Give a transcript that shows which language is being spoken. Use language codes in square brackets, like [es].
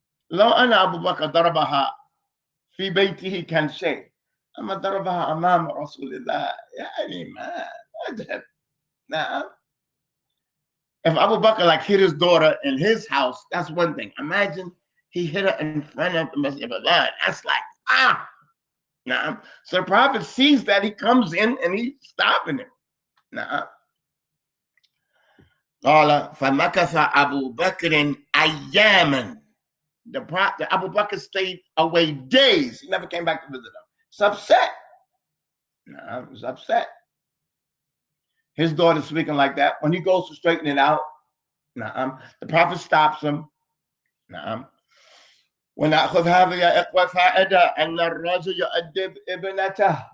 [ar] لو أنا أبو بكر ضربها في بيته كان شيء. أما ضربها أمام رسول الله يعني ما أذهب. نعم. [en] If Abu Bakr like hit his daughter in his house, that's one thing. Imagine he hit her in front of the Messenger of Allah. That's like, Nah. So the Prophet sees that, he comes in and he's stopping him. Nah. [ar] قال فمكث أبو بكر أياما. [en] The Abu Bakr stayed away days. He never came back to visit him. He's upset. Nah, he was upset. His daughter's speaking like that. When he goes to straighten it out, the Prophet stops him. [ar] ونأخذ هذا يا إخوة فائدة أن الرجل يؤدب ابنته.